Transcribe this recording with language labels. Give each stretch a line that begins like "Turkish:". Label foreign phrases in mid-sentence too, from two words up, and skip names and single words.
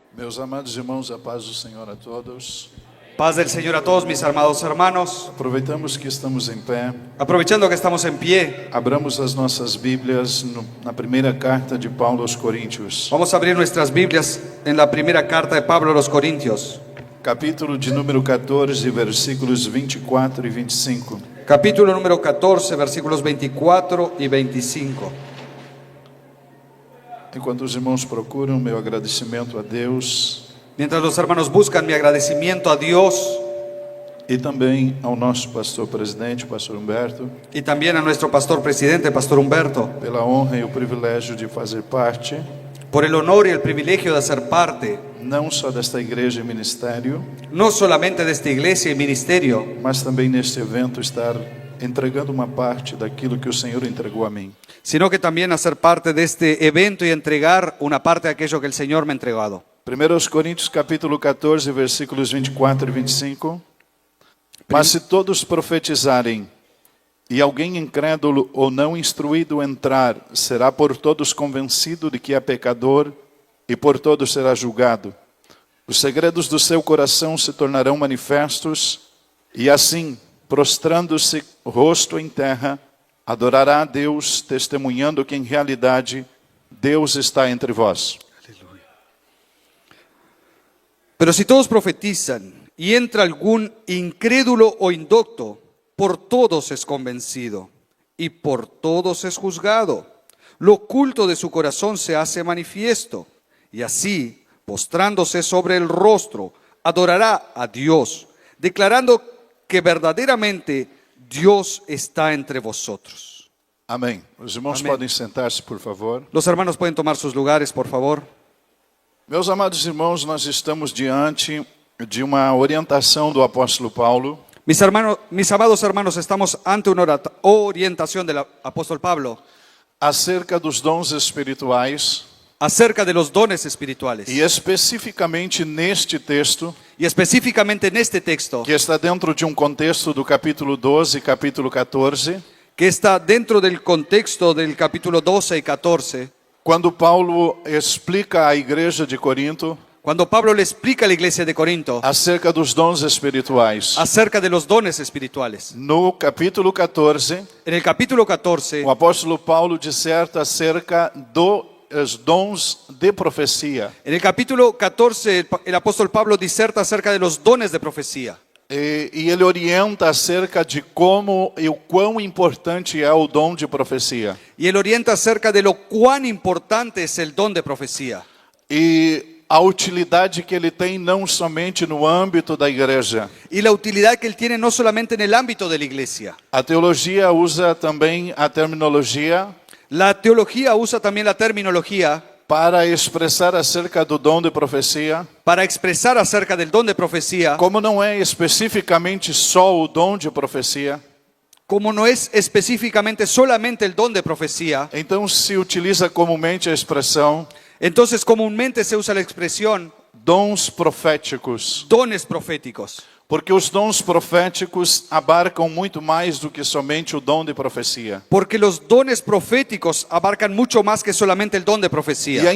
Portuguese: Meus amados irmãos, a paz do Senhor a todos.
Spanish: Paz del Señor a todos mis amados hermanos.
Portuguese: Aproveitamos que estamos em pé.
Spanish: Aprovechando que estamos en pie,
Portuguese: Abramos as nossas Bíblias na primeira carta de Paulo aos Coríntios,
Spanish: vamos a abrir nuestras Biblias en la primera carta de Pablo a los Corintios,
Portuguese: capítulo de número 14, versículos 24 e 25.
Spanish: capítulo número 14, versículos 24 y 25.
Portuguese: Enquanto os irmãos procuram, meu agradecimento a Deus
Spanish: Mientras los hermanos buscan mi agradecimiento a Dios
Portuguese: e também ao nosso pastor presidente, pastor Humberto,
Spanish: y también a nuestro pastor presidente, pastor Humberto,
Portuguese: pela honra e o privilégio de fazer parte
Spanish: por el honor y el privilegio de hacer parte,
Portuguese: não só desta igreja e ministério,
Spanish: no solamente de esta iglesia y ministerio,
Portuguese: mas também neste evento estar entregando uma parte daquilo que o Senhor entregou a mim.
Spanish: sino que también hacer parte de este evento y entregar una parte de aquello que el Señor me ha entregado.
Portuguese: 1 Coríntios capítulo 14, versículos 24 e 25. Mas se todos profetizarem, e alguém incrédulo ou não instruído entrar, será por todos convencido de que é pecador, e por todos será julgado. Os segredos do seu coração se tornarão manifestos, e assim, prostrando-se rosto em terra, adorará a Deus, testemunhando que em realidade Deus está entre vós.
Spanish: Pero si todos profetizan y entra algún incrédulo o indocto, por todos es convencido y por todos es juzgado. Lo oculto de su corazón se hace manifiesto y así, postrándose sobre el rostro, adorará a Dios, declarando que verdaderamente Dios está entre vosotros.
Portuguese: Amém. Os irmãos Amém. podem sentar-se, por favor.
Spanish: Los hermanos pueden tomar sus lugares, por favor.
Portuguese: Meus amados irmãos, nós estamos diante de uma orientação do apóstolo Paulo
Spanish: Mis amados hermanos, estamos ante una orientación del apóstol Pablo
Portuguese: acerca dos dons espirituais
Spanish: acerca de los dones espirituales.
Portuguese: e especificamente neste texto,
Spanish: Y específicamente en este texto,
Portuguese: que está dentro de um contexto do capítulo 12 e capítulo 14,
Spanish: que está dentro del contexto del capítulo 12 y 14,
Portuguese: quando Paulo explica à igreja de Corinto
Spanish: cuando Pablo le explica a la iglesia de Corinto
Portuguese: acerca dos dons espirituais.
Spanish: acerca de los dones espirituales.
Portuguese: No capítulo 14,
Spanish: En el capítulo 14,
Portuguese: o apóstolo Paulo disserta acerca dos dons de profecia.
Spanish: en el capítulo 14, el apóstol Pablo diserta acerca de los dones de profecía.
Portuguese: E ele orienta acerca de como e o quão importante é o dom de profecia.
Spanish: Y él orienta acerca de lo cuán importante es el don de profecía.
Portuguese: E a utilidade que ele tem não somente no âmbito da igreja.
Spanish: Y la utilidad que él tiene no solamente en el ámbito de la iglesia.
Portuguese: A teologia usa também a terminologia
Spanish: La teología usa también la terminología
Portuguese: para expressar acerca do dom de profecia,
Spanish: para expresar acerca del don de profecía,
Portuguese: como não é especificamente só o dom de profecia.
Spanish: como no es específicamente solamente el don de profecía.
Portuguese: Então se utiliza comumente a expressão
Spanish: Entonces comúnmente se usa la expresión
Portuguese: dons proféticos,
Spanish: dones proféticos,
Portuguese: porque os dons proféticos abarcam muito mais do que somente o dom de profecia.
Spanish: porque los dones proféticos abarcan mucho más que solamente el don de
Portuguese: E é
Spanish: profecía.